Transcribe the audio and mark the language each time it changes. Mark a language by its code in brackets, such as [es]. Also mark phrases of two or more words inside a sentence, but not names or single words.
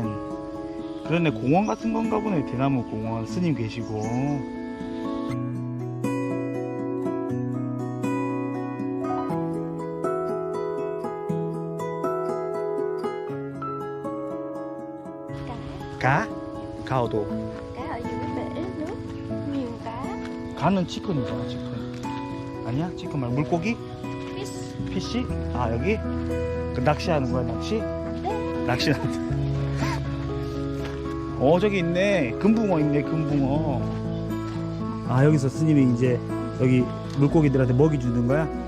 [ko] 그러네 공원 같은 건가 보네. 대나무 공원 스님 계시고. 가오도. [vi] Cá ở dưới bể nước nhiều cá. [ko] 가는 치킨이잖아 치킨. 아니야 치킨 말고 물고기? Fish. 피시? 아 여기? 그 낚시하는 거야 낚시? 네. 낚시하는. 저기 있네 금붕어 있네 금붕어. 아 여기서 스님이 이제 여기 물고기들한테 먹이 주는 거야?